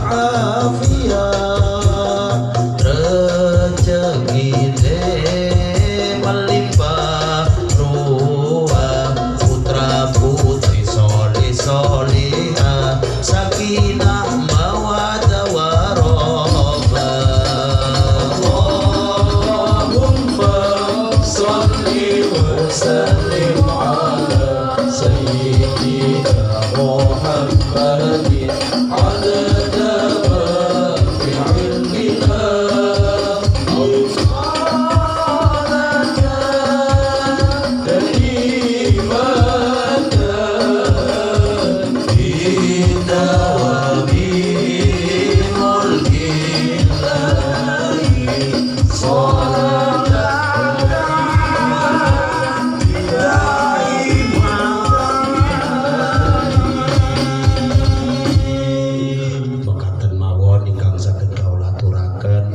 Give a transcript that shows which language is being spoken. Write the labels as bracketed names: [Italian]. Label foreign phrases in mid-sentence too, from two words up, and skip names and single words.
[Indonesian] walafiat rezeki melimpah ruah putra putri solihah [Arabic] سكينة مودة ورحمة. اللهم صل وسلم على سيدنا محمد عدد ما في علم الله صلاة كريمة بدوام ملك الله صلاة [Javanese] mekaten mawon ingkang saged kawula aturaken.